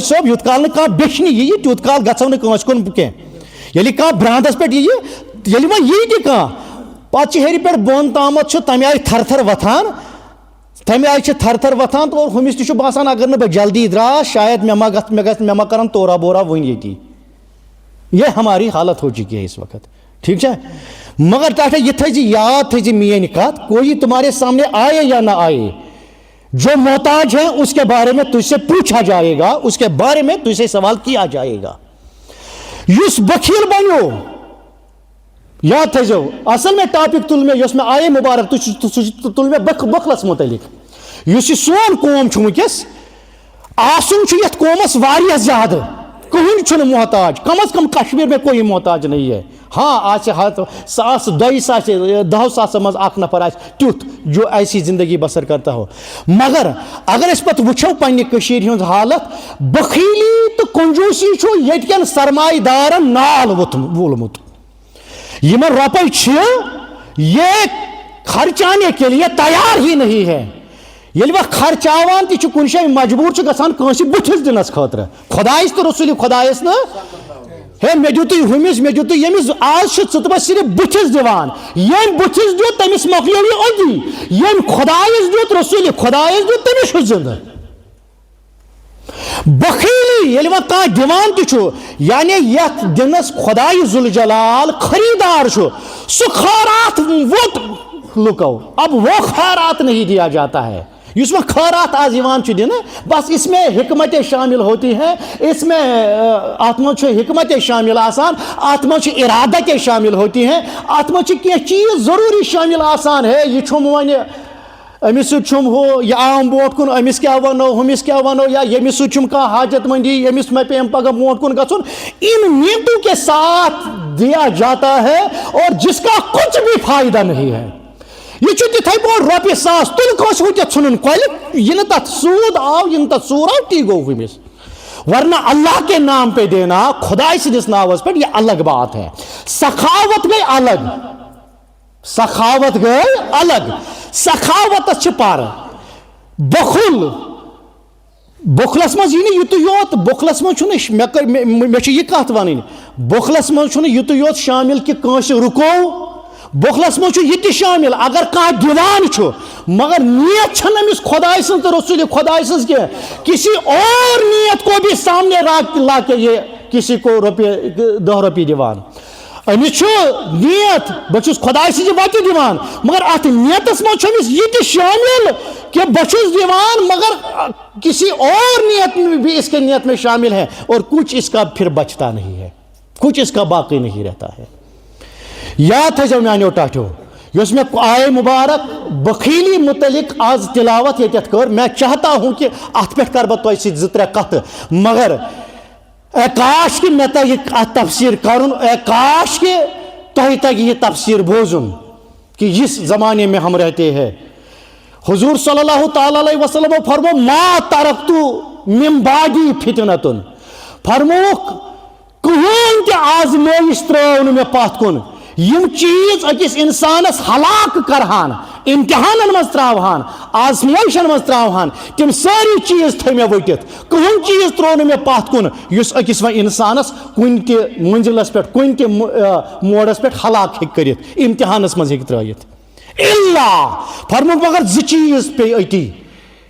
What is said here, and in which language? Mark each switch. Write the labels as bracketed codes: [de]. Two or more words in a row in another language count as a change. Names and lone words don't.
[ks] صٲب یوٗت کال نہٕ کانٛہہ بیچھنہِ یِیہِ تیوٗت کال گژھو نہٕ کٲنٛسہِ کُن کینٛہہ ییٚلہِ کانٛہہ برانٛدس پٮ۪ٹھ یِیہِ ییٚلہِ وۄنۍ یی تہِ کانٛہہ پتہٕ چھِ ہیٚرِ پٮ۪ٹھ بۄن تامتھ چھُ تمہِ آیہِ تھر تھر وۄتھان تمہِ آیہِ چھِ تھر تھر وۄتھان اور ہُمِس تہِ چھُ باسان اگر نہٕ بہٕ جلدی دراس شاید مےٚ ما کرن تورا بورا وٕنۍ ییٚتی [ur] یہ ہماری حالت ہو چکی ہے اس وقت ٹھیک ہے مگر ٹاٹا یہ تھا جی یاد تھا جی میری کات کوئی تمہارے سامنے آئے یا نہ آئے جو محتاج ہے اس کے بارے میں تجھ سے پوچھا جائے گا اس کے بارے میں تجھ سے سوال کیا جائے گا [ks] یس بخیل بنو یاد تھا جو اصل میں ٹاپک تل میں یس میں آئے مبارک تل میں بخلس متعلق یس سون قوم چھُ وٕنکیٚس آسُن چھُ یتھ قومس واریاہ زیادٕ کہیں چھُنہٕ محتاج کم [ur] از کم کشمیر میں کوئی محتاج نہیں ہے ہاں [ks] آسہِ ساس دۄیِس آسہِ 10,000 منٛز اکھ نفر آسہِ تیُتھ [ur] جو ایسی زندگی بسر کرتا ہو مگر [ks] اگر أسۍ پتہٕ وٕچھو پننہِ کٔشیٖرِ ہٕنٛز حالت بخیلی تہٕ کنجوٗسی چھُ ییٚتہِ کٮ۪ن سرمایہ دارن نال وولمُت یمن رۄپے چھِ [ur] یہ خرچانے کے لیے تیار ہی نہیں ہے [ks] ییٚلہِ وۄنۍ خرچاوان تہِ چھُ کُنہِ جایہِ مجبوٗر چھُ گژھان کٲنٛسہِ بٕتھِس دِنس خٲطرٕ خۄدایس تہٕ رسوٗلِ خۄدایس نہٕ ہے مےٚ دِتُے ہُمِس مےٚ دِتُے ییٚمِس آز چھُ ژٕ تہٕ بہٕ صرف بٕتھِس دِوان ییٚمۍ بٕتھِس دیُت تٔمِس مۄکلیو یہِ أتی ییٚمۍ خۄدایس دیُت رسوٗلِ خۄدایس دیُت تٔمِس چھُ زِندٕ بخیلی ییٚلہِ وۄنۍ کانٛہہ دِوان تہِ چھُ یعنی یتھ دِنس خۄدایہِ ذوالجلال خریدار چھُ سُہ خٲرات ووت لُکو [ur] اب وہ خیرات نہیں دیا جاتا ہے اس میں خیرات [ks] آج یوان چھُ دِنہٕ [ur] بس اس میں حکمتیں شامل ہوتی ہیں اس میں [ks] اتھ منٛز چھُ حکمتیں شامل آسان اتھ منٛز چھِ ارادتیں [ur] شامل ہوتی ہیں [ks] اتھ منٛز چھِ کینٛہہ چیٖز ضروٗری شامل آسان ہے یہِ چھُم وۄنۍ أمِس سۭتۍ چھُم ہُہ یہِ آم برونٛٹھ کُن أمِس کیٛاہ وَنو ہُمِس کیٛاہ وَنو یا ییٚمِس سۭتۍ چھُم کانٛہہ حاجت مندی ییٚمِس مےٚ پیٚیَم پگاہ برونٛٹھ کُن گژھُن [ur] ان نیتوں کے ساتھ دیا جاتا ہے اور جس کا کچھ بھی فائدہ نہیں ہے [ks] یہ چھُ تِتھَے پٲٹھۍ رۄپیہِ ساس تُل کٲنٛسہِ وٕنکٮ۪س ژھٕنُن کۄلہِ یہِ نہٕ تتھ سوٗد آو یہِ نہٕ تتھ ژوٗر آو تی گوٚو ہُمِس [ur] ورنہ اللہ کے نام پہ دینا [ks] خدائی سٕنٛدِس ناوس پٮ۪ٹھ [ur] یہ الگ بات ہے [ks] سخاوت گئی الگ سخاوت گئی الگ سخاوتس چھِ پر بخل بخلس منٛز یی نہٕ یُتُے یوت بخلس منٛز چھُنہٕ مےٚ چھِ یہِ کتھ وَنٕنۍ بخلس منٛز چھُنہٕ یُتُے یوت شامل کہِ کٲنٛسہِ رُکو بخلس منٛز چھُ یہِ تہِ شامل اگر کانٛہہ دِوان چھُ مگر نیت چھنہٕ أمِس خۄداے سٕنٛز تہٕ رسوٗلِ خۄداے سٕنٛز کینٛہہ [ur] کسی اور نیت کو بھی سامنے لا کے [ks] یہ کسی کو رۄپیہِ 10 رۄپیہِ دِوان أمِس چھُ نیت بہٕ چھُس خۄداے سٕنٛزِ وتہِ دِوان مگر اتھ نیتس منٛز چھُ أمِس یہِ تہِ شامل کہ بہٕ چھُس دِوان [ur] مگر کسی اور نیت بھی اس کے نیت میں شامل ہے اور کچھ اس کا پھر بچتا نہیں ہے کچھ اس کا باقی نہیں رہتا ہے [ks] یاد تھٲیزیو میانیو ٹاٹھیو یۄس مےٚ آیے مُبارک بخیلی متعلق آز تلاوت ییٚتٮ۪تھ کٔر [ur] میں چاہتا ہوں کہ [ks] اتھ پٮ۪ٹھ کر بہٕ تۄہہِ سۭتۍ 2-3 کتھٕ مگر اے کاش کہ مےٚ تگہِ اتھ تفسیٖر کرُن اے کاش کہ تۄہہِ تگہِ یہِ تفسیٖر بوزُن [ur] کہ جس زمانے میں ہم رہتے ہیں حضور صلی اللہ تعالیٰ علیہ وسلم فرمو [ar] ما ترکت من بعدی فتنتن [ks] فرموکھ کٕہٕنۍ تہِ آزمٲیش ترٲو نہٕ مےٚ پتھ کُن یم چیز أکِس انسانس ہلاک کرہان امتحانن منٛز تراوہان آزمٲیشن منٛز تراوہان تِم سٲری چیز تھٲے مےٚ ؤٹِتھ کٕہٕنۍ چیز ترٛوو نہٕ مےٚ پتھ کُن یُس أکِس وۄنۍ انسانس کُنہِ تہِ منزلس پٮ۪ٹھ کُنہِ تہِ موڑس پٮ۪ٹھ ہلاک ہیٚکہِ کٔرِتھ امتحانس منٛز ہیٚکہِ ترٲیِتھ الا فرموکھ مگر 2 چیز پیٚیہِ أتی